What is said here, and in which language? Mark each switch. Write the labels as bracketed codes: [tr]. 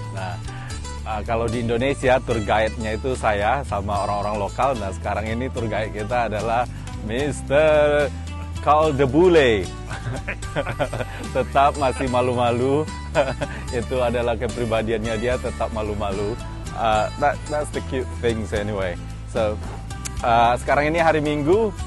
[id] Nah, kalau di Indonesia tour guide-nya itu saya sama orang-orang lokal. Nah, sekarang ini tour guide kita adalah Mr. Kaldebule. Tetap masih malu-malu. Itu adalah kepribadiannya, dia tetap malu-malu. [en] That's the cute things anyway. [id] So, sekarang ini hari Minggu.